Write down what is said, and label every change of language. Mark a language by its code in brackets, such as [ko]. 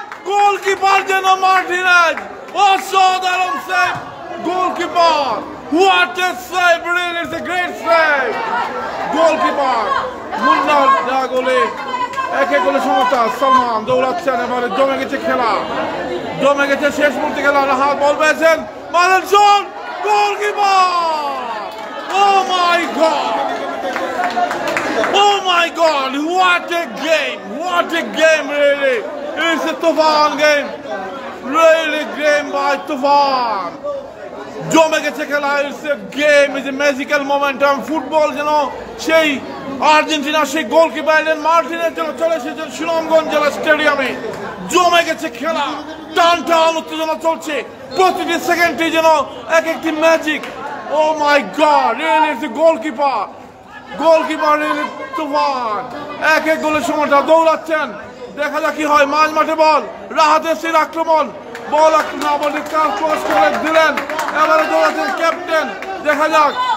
[bn] Goalkeeper যেন Martinez, অসাধারণ save goalkeeper. [en] What a save, really it's a great save goalkeeper. [bn] মুন্নার দেওয়া গোলে 1-1 গোলে সমতা। সালমান দৌড়াচ্ছেন, এবারে জমে গেছে খেলা, জমে গেছে শেষ মুহূর্তে খেলা। রাহাত বল পেয়েছেন, মারেন shot, goalkeeper. [en] Oh my God, oh my God, what a game, what a game, really. It's a Tufan game, really game by Tufan. [bn] জমে গেছে খেলা, [en] it's a game, it's a magical momentum. [bn] Football যেন সেই Argentina সেই goalkeeper Martinez যেন চলে এসেছেন সুনামগঞ্জ জেলা স্টেডিয়ামে। জমে গেছে খেলা, টান টান উত্তেজনা চলছে, প্রতিটি সেকেন্ডে যেন এক একটি magic. [en] Oh my God, really it's a goalkeeper, really তুফান। [bn] 1-1 গোলের সময়টা দৌড়াচ্ছেন, দেখা যাক কি হয়। মাঝ মাঠে বল, রাহাত এফসির আক্রমণ, বল আক্রমণ ক্রস করে দিলেন, এবারে দৌড়াচ্ছেন ক্যাপ্টেন, দেখা যাক।